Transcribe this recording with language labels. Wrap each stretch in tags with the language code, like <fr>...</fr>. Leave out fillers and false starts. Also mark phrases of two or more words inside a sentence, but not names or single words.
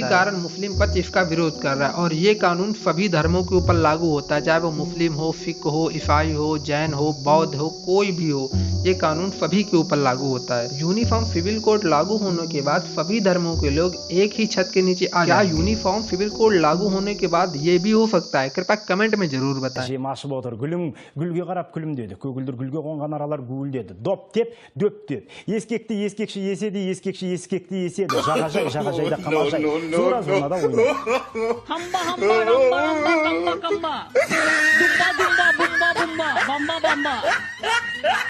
<hi>इसी कारण मुस्लिम पक्ष इसका विरोध कर रहा है और ये कानून सभी धर्मों के ऊपर लागू होता है, चाहे वो मुस्लिम हो, सिख हो, ईसाई हो, जैन हो, बौद्ध हो, कोई भी हो, ये कानून सभी के ऊपर लागू होता है।</hi> <en>Uniform Civil Code</en> <hi>लागू होने के बाद सभी धर्मों के लोग एक ही छत के नीचे आ जाए।</hi> <en>Uniform Civil Code</en> <hi>लागू होने के बाद ये भी हो सकता है? कृपया कमेंट में जरूर बताएं।</hi> <kk>Масып отыр, гүлім гүлге қарап күлімдеді, көгілдір гүлге қонған аралар гуілдеді, доп деп дөп деп, ескекті ескекші еседі, ескекші ескекті еседі, жағажайда қамажай, зора зонада ойнады. Hamba hamba ramba ramba kamba kamba, dumba dumba bumba bumba, bamba bamba.</kk>